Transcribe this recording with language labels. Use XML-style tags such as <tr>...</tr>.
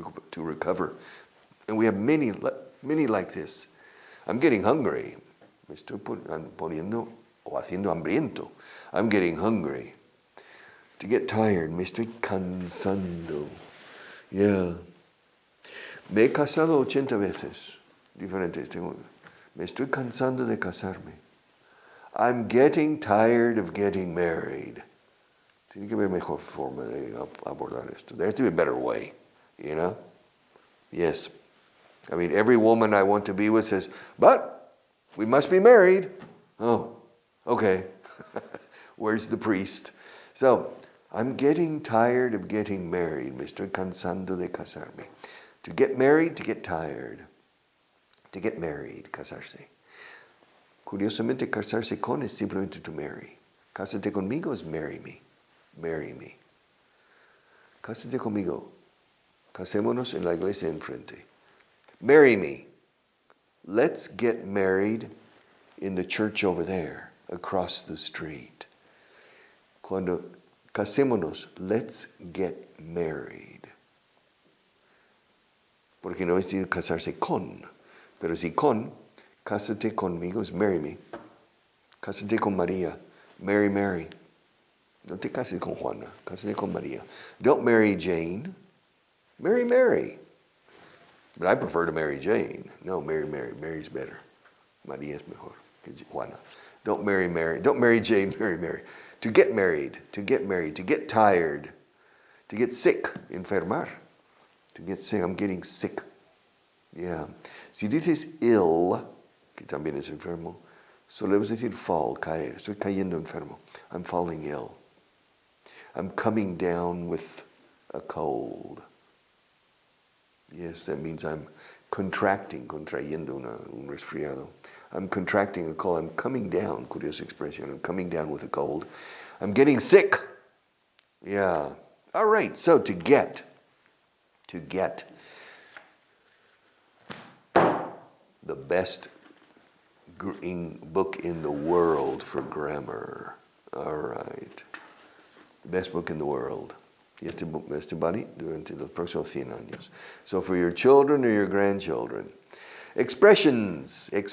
<en>To recover. And we have many like this. I'm getting hungry.</en> <es>Me estoy poniendo o haciendo hambriento.</es> <en>I'm getting hungry. To get tired,</en> <es>me estoy cansando.</es> <en>Yeah.</en> <es>Me he casado 80 veces. Diferentes. Me estoy cansando de casarme.</es> <en>I'm getting tired of getting married.</en> <es>Tiene que haber mejor forma de abordar esto.</es> <en>There has to be a better way, you know? Yes. I mean, every woman I want to be with says, but we must be married. Oh, okay. Where's the priest? So, I'm getting tired of getting married.</en> <es>Me estoy cansando de casarme.</es> <en>To get married, to get tired. To get married,</en> <es>casarse. Curiosamente, casarse con es simplemente</es> <en>to marry.</en> <es>Cásate conmigo es</es> <en>marry me. Marry me.</en> <es>Cásate conmigo. Casémonos en la iglesia enfrente.</es> <en>Marry me. Let's get married in the church over there, across the street.</en> <es>Cuando casémonos,</es> <en>let's get married.</en> <es>Porque no es decir casarse con, pero si con, cásate conmigo es</es> <en>marry me.</en> <es>Cásate con María,</es> <en>marry Mary.</en> <es>No te cases con Juana, cásate con María.</es> <en>Don't marry Jane, marry Mary. But I prefer to marry Jane. No, marry Mary. Mary's better.</en> <es>María es mejor que Juana.</es> <en>Don't marry Mary. Don't marry Jane, marry Mary. To get married, to get married, to get tired, to get sick, enfermar. To get sick, I'm getting sick. Yeah.</en> <es>Si dices ill, que también es enfermo, solemos decir fall, caer. Estoy cayendo enfermo.</es> <en>I'm falling ill. I'm coming down with a cold. Yes, that means I'm</en> <es>contrayendo un resfriado.</es> <en>I'm contracting a cold. I'm coming down, curiosa expression. I'm coming down with a cold. I'm getting sick. Yeah. All right, so to get. The best book in the world for grammar. All right. The best book in the world.</en> <es>Y este buddy durante los próximos 100 años.</es> <en>So for your children or your grandchildren. Expressions.</en>